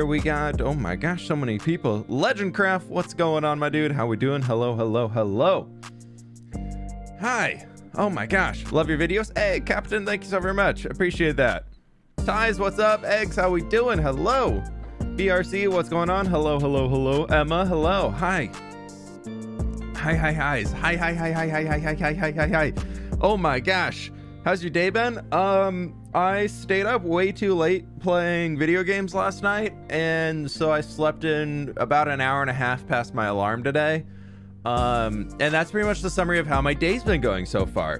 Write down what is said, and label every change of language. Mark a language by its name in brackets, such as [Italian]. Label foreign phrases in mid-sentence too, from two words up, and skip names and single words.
[English] We got, oh my gosh, so many people. Legendcraft, what's going on, my dude? How we doing? Hello, hello, hello. Hi. Oh my gosh, love your videos. Hey, Captain, thank you so very much. Appreciate that. Ties, what's up? Eggs, how we doing? Hello. BRC, what's going on? Hello, hello, hello. Emma, hello. Hi. Hi, hi, highs. Hi, hi, hi, hi, hi, hi, hi, hi, hi, hi, hi. Oh my gosh. How's your day been? I stayed up way too late playing video games last night, and so I slept in about an hour and a half past my alarm today. And that's pretty much the summary of how my day's been going so far.